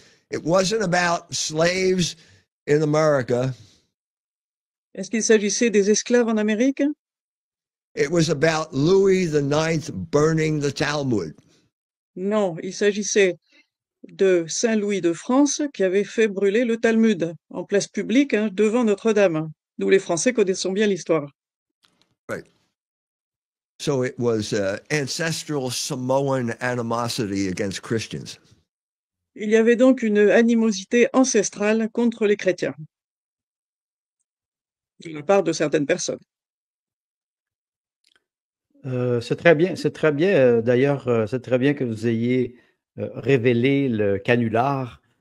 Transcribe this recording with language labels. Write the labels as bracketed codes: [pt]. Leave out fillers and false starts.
[en] It wasn't about slaves in America. [fr] Est-ce qu'il s'agissait des esclaves en Amérique? [en] It was about Louis IX burning the Talmud. [fr] Non, il s'agissait de Saint Louis de France qui avait fait brûler le Talmud en place publique devant Notre-Dame. Nous, les Français, connaissons bien l'histoire. [en] Right. So it was ancestral Samoan animosity against Christians. [fr] Il y avait donc une animosité ancestrale contre les chrétiens de la part de certaines personnes. C'est très bien, d'ailleurs, c'est très bien que vous ayez révélé le canular.